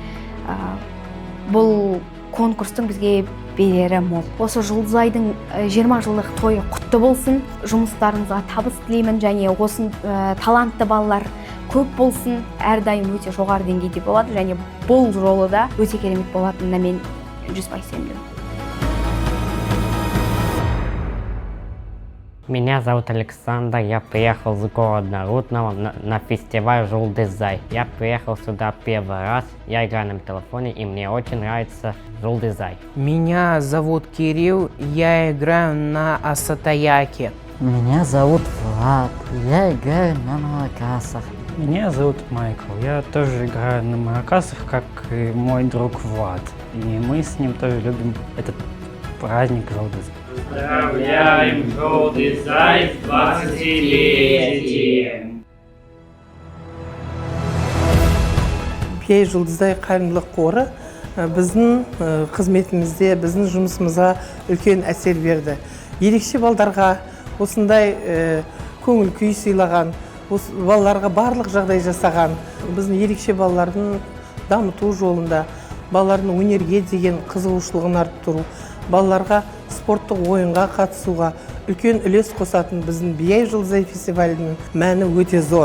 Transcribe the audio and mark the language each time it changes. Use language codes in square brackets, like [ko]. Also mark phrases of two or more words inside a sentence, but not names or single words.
[kk] Бұл конкурстың бізге берері мол. Осы Жұлдызайдың 20 жылдық тойы құтты болсын. Жұмыстарыңызға табыс тілеймін, және осы талантты балалар көп болсын. Әрдайым өте жоғары деңгейде болады, және бұл жолы да өте керемет болатынына мен 100% сенемін. [ru] Меня зовут Александр, я приехал с города Рудного на фестиваль Жұлдызай. Я приехал сюда первый раз, я играю на телефоне, и мне очень нравится Жұлдызай. Меня зовут Кирилл, я играю на асатаяке. Меня зовут Влад, я играю на маракасах. Меня зовут Майкл, я тоже играю на маракасах, как и мой друг Влад. И мы с ним тоже любим этот праздник Жұлдызай. Поздравляем Жұлдызай с 20-летием! [kk] Бей Жұлдызай қайырымдылық қоры біздің қызметімізде, біздің жұмысымызға үлкен әсер берді. Ерекше балдарға осындай көңіл күй сыйлаған, балаларға барлық жағдай жасаған, біздің ерекше балалардың дамыту жолында, балалардың өнерге деген қызығушылығын арттыру, балаларға спорттық ойынға қатысуға үлкен үлес қосатын біздің Бей Жұлдызай фестивалінің мәні өте зор.